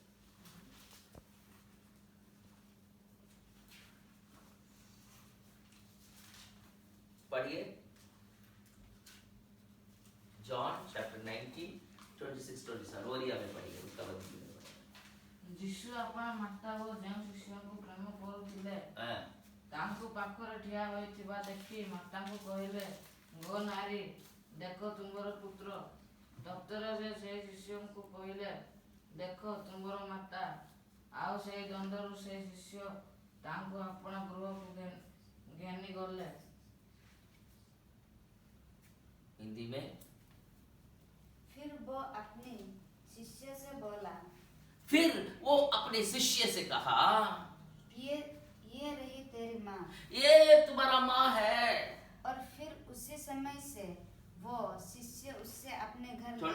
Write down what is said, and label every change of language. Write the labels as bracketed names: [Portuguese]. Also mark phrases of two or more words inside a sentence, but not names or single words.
[Hindi] पढ़िए जॉन चैप्टर 19 26-27 ओरिया में पढ़िए, उसका बदली में पढ़िए। [Odia] ଯୀଶୁ ଆପଣ ମାତା ଓ ଯେଉଁ ଶିଷ୍ୟଙ୍କୁ ପ୍ରେମ କରୁଥିଲେ ତାଙ୍କୁ ପାଖରେ ଠିଆ ହୋଇଥିବା ଦେଖି ମାତାଙ୍କୁ କହିଲେ, ଗୋ ନାରୀ, ଦେଖ ତୁମର ପୁତ୍ର। ତତ୍ପରେ ସେ ଶିଷ୍ୟଙ୍କୁ କହିଲେ, ଦେଖ ତୁମର ମାତା। ଆଉ ସେହି ଦ୍ୱନ୍ଦ୍ୱରୁ ସେ ଶିଷ୍ୟ ତାଙ୍କୁ ଆପଣା ଗୃହକୁ ଘେନି ଗଲେ। [Hindi] हिंदी में फिर वो अपने शिष्य से बोला, फिर वो अपने शिष्य से कहा, ये रही तेरी माँ। ये तुम्हारा माँ है। और फिर उसी समय से वो शिष्य उससे अपने घर ले